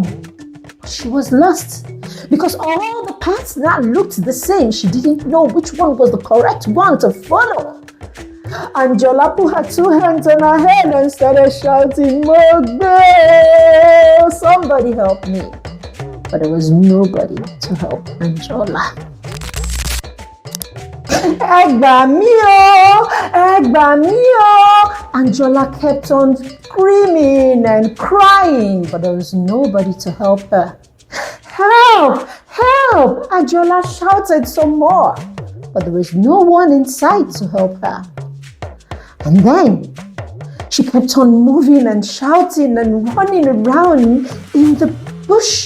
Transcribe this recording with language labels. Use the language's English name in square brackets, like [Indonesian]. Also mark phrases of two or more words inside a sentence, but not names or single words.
[English] She was lost because all the paths that looked the same, she didn't know which one was the correct one to follow. Anjola put her two hands on her head and started shouting, "Mogbe! Somebody help me." But there was nobody to help Anjola. [Yoruba] "Egba mi o! Egba mi o!" [English] Anjola kept on screaming and crying, but there was nobody to help her. "Help! Help!" Anjola shouted some more, but there was no one in sight to help her. And then she kept on moving and shouting and running around in the bush.